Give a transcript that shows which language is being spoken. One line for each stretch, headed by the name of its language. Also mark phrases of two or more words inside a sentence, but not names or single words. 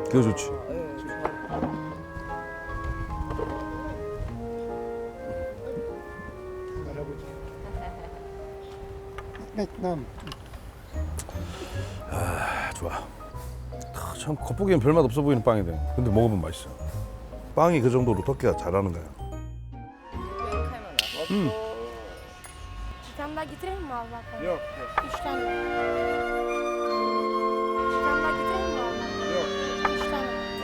Korean: 그거 좋지. 아 좋아. 참 겉보기엔 별맛 없어 보이는 빵이네. 근데 먹으면 맛있어. 빵이 그 정도로 터키가 잘하는 거야.
Turkish: Bir tane daha getirelim mi abla? Yok, 3 tane. Bir tane daha getirelim mi abla? yok. 3 tane.